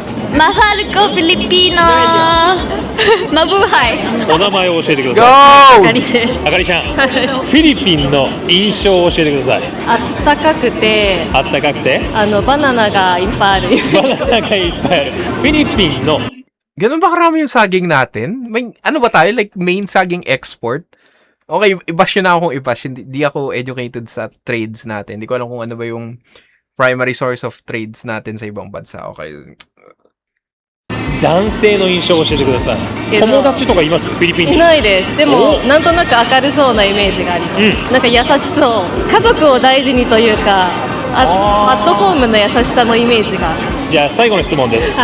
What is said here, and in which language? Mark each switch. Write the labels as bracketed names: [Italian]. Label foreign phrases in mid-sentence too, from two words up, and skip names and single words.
[Japanese] マファルコ・フィリピーノマブーハイ。お名前を教えてください。あかりです。あかりちゃん、フィリピンの印象を教えてください。あったかくて、バナナがいっぱいある。バナナがいっぱいある。フィリピンの [Filipino] Ganun ba karami yung saging natin? May, ano ba tayo? [English] Like, main [Filipino] saging export? Okay, i-bash yun na ako kung i-bash. Hindi ako educated sa trades natin. Hindi ko alam kung ano ba yung [English] primary source of trades [Filipino] natin sa ibang bansa. Okay. [Japanese] 男性の印象を教えてください。友達とかいます？フィリピン人。いないです。でもなんとなく明るそうなイメージがあります。なんか優しそう。家族を大事にというか、 アットホームの優しさのイメージが。じゃあ最後の質問です、